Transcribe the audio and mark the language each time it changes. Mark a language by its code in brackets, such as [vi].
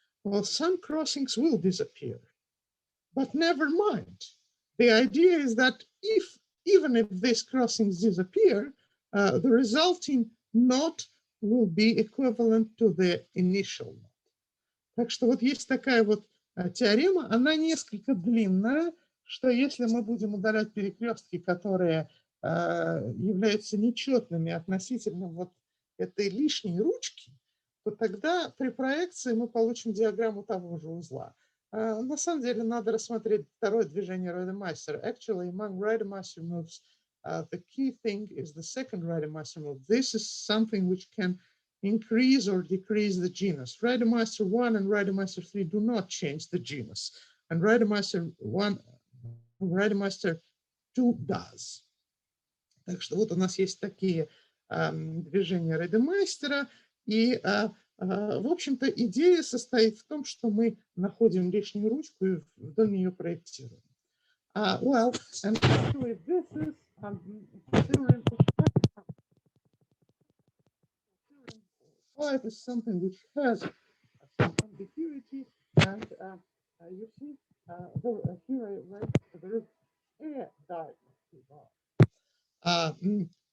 [en] Well, some crossings will disappear, but never mind. The idea is that even if these crossings disappear, the resulting knot will be equivalent to the initial knot. [ru] Так что вот есть такая вот теорема, она несколько длинная, что если мы будем удалять перекрестки, которые являются нечетными относительно вот этой лишней ручки, то тогда при проекции мы получим диаграмму того же узла. На самом деле надо рассмотреть второе движение Rademacher. [en] Actually, among Rademacher moves, the key thing is the second Rademacher move. This is something which can increase or decrease the genus. Rademacher 1 and Rademacher 3 do not change the genus, and Rademacher 1, Rademacher 2 does. [ru] Так что вот у нас есть такие движения Радемайстера, и в общем-то идея состоит в том, что мы находим лишнюю ручку и вдоль нее проектируем. [en] Well, and actually this is theorem 5 is something which has some ambiguity, and you see here I write there is a diagram.